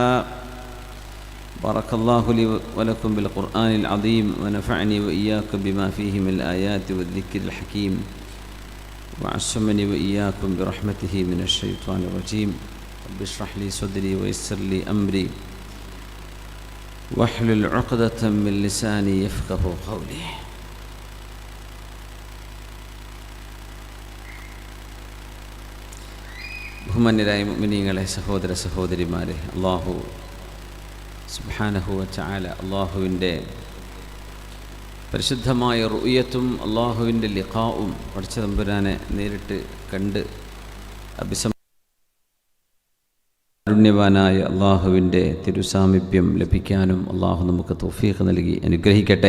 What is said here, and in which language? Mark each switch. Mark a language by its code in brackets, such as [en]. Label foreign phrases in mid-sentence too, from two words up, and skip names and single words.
[ar] بارك الله لي ولكم بالقرآن العظيم ونفعني وإياكم بما فيه من الآيات والذكر الحكيم وعصمني وإياكم برحمته من الشيطان الرجيم. رب اشرح لي صدري ويسر لي أمري واحلل عقدة من لساني يفقه قولي. [ml] ബഹുമാന്യരായ മുഅ്മിനീങ്ങളെ, സഹോദര സഹോദരിമാരെ, [ar] الله سبحانه وتعالى [ml] അല്ലാഹുവിൻ്റെ പരിശുദ്ധമായ റുഅയത്തും അല്ലാഹുവിൻ്റെ ലിഖാഉം പടച്ച തമ്പുരാനെ നേരിട്ട് കണ്ട് കാരുണ്യവാനായ അള്ളാഹുവിൻ്റെ തിരുസാമീപ്യം ലഭിക്കാനും അള്ളാഹു നമുക്ക് തൗഫീഖ് നൽകി അനുഗ്രഹിക്കട്ടെ.